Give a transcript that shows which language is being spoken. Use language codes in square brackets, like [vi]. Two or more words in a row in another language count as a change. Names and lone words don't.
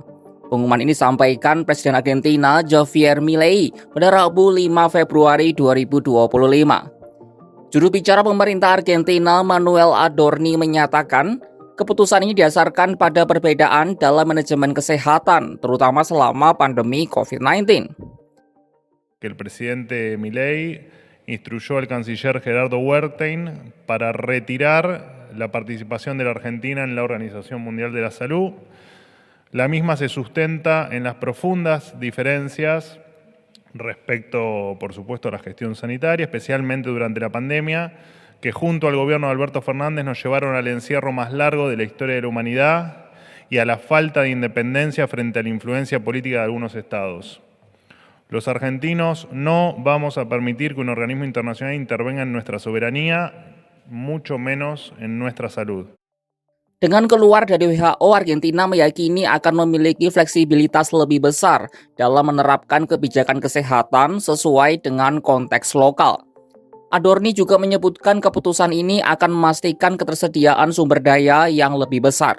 [id] Pengumuman ini disampaikan Presiden Argentina Javier Milei pada Rabu 5 Februari 2025. Juru bicara pemerintah Argentina Manuel Adorni menyatakan keputusan ini didasarkan pada perbedaan dalam manajemen kesehatan, terutama selama pandemi COVID-19. [es] Que el presidente Milei instruyó al canciller Gerardo Wertheim para retirar la participación de la Argentina en la Organización Mundial de la Salud. La misma se sustenta en las profundas diferencias respecto, por supuesto, a la gestión sanitaria, especialmente durante la pandemia, que junto al gobierno de Alberto Fernández nos llevaron al encierro más largo de la historia de la humanidad y a la falta de independencia frente a la influencia política de algunos estados. Los argentinos no vamos a permitir que un organismo internacional intervenga en nuestra soberanía, mucho menos en nuestra salud. [id] Dengan keluar dari WHO, Argentina meyakini akan memiliki fleksibilitas lebih besar dalam menerapkan kebijakan kesehatan sesuai dengan konteks lokal. Adorni juga menyebutkan keputusan ini akan memastikan ketersediaan sumber daya yang lebih besar.